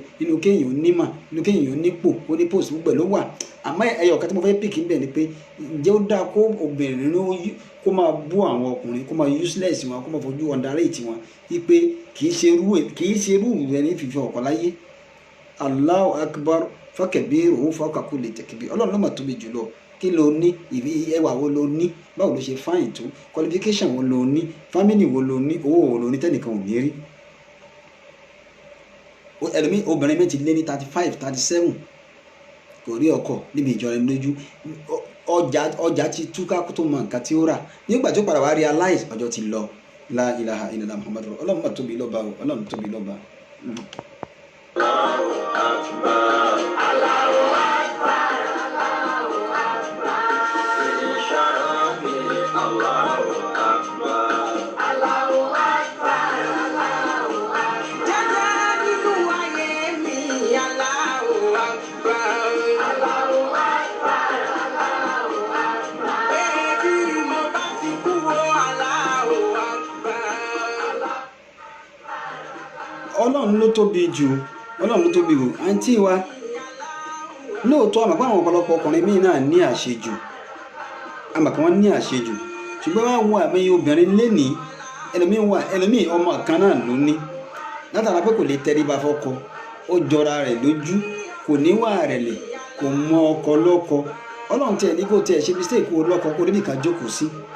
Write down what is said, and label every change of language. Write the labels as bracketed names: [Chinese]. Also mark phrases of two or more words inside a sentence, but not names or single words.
[Yoruba] nínú kéèyàn ó nímà nínú kéèyàn ó nípò ó ní post gbogbo ló wà àmọ́ ẹyọ ọ̀kan tí mo fẹ́ pìkì ń bẹ̀ ni pé ǹjẹ́ ó dáa kó obìnrin kó máa bú àwọn ọkùnrin kó máa useless wọn kó máa fojú underrate wọn wípé kì í ṣe irú rẹ ní fífi ọkọ láyé [Arabic] الله أكبر فكبروه فوق كل تكبير [Yoruba] Ọlọ́run ló mà tóbi jùlọ kí ló ní ẹwà wo ló ní báwo ló ṣe fáyìn tó qualification wo ló ní family wo ló ní owó wo ló ní tẹ́nìkan ò ní rí ẹlòmíì obìnrin méjì lé ní 35 37 kò rí ọkọ níbi ìjọra ẹni lójú ọjà ti túká kó tó mọ nǹkan tí ó rà nígbà tó padà wá realize ọjọ́ ti lọ [Arabic] لا إله إلا الله محمد [Yoruba] Ọlọ́run mà tóbi lọ́ba o Ọlọ́run tóbi lọ́ba. [Arabic] الله أكبر الله أكبر الله أكبر. Isharabi الله أكبر الله أكبر الله أكبر. [Yoruba] Jaja nínú ayé mi, [Arabic] الله أكبر الله أكبر الله أكبر. [Yoruba] Bí mo bá ti kú o, [Arabic] الله أكبر. [Yoruba] Ọlọ́run ló tóbi jù Ọlọ́run ló tóbi wò àǹtí wa lóòótọ́ àmọ́ pé àwọn ọ̀pọ̀lọpọ̀ ọkùnrin míì náà ní àṣejù àmọ́ kí wọ́n ní àṣejù ṣùgbọ́n wọ́n wo àmì obìnrin lénìí ẹlòmíì ọmọ kan náà ló ní látara pé kò lè tẹríba fọ́kọ ó jọra rẹ̀ lójú kò níwà rẹ̀lẹ̀ kò mọ ọkọ lọ́kọ Ọlọ́run tiẹ̀ ní kó tiẹ̀ ṣe mistake kó lọ́kọ kó níbi kan jókòó sí